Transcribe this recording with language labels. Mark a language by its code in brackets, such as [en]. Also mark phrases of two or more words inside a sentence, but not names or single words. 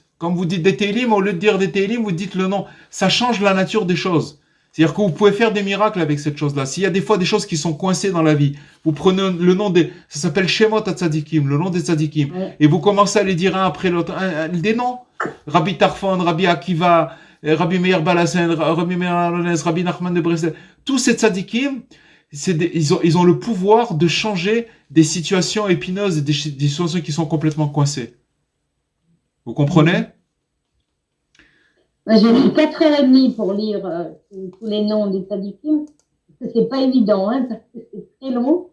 [fr] Quand vous dites des Télim, au lieu de dire des Télim, vous dites le nom. Ça change la nature des choses. C'est-à-dire que vous pouvez faire des miracles avec cette chose-là. S'il y a des fois des choses qui sont coincées dans la vie, vous prenez le nom ça s'appelle [he] שמות הצדיקים, [fr] le nom des tzadikim, et vous commencez à les dire un après l'autre, des noms. Rabbi Tarfon, Rabbi Akiva, Rabbi Meir Balasen, Rabbi Meir Alonez, Rabbi Nachman de Breslev. Tous ces tzadikim, ils ont le pouvoir de changer des situations épineuses, des situations qui sont complètement coincées. Vous comprenez? J'ai mis 4h30 pour lire tous les noms des tzadikim, parce que c'est pas évident, hein, parce que c'est très long.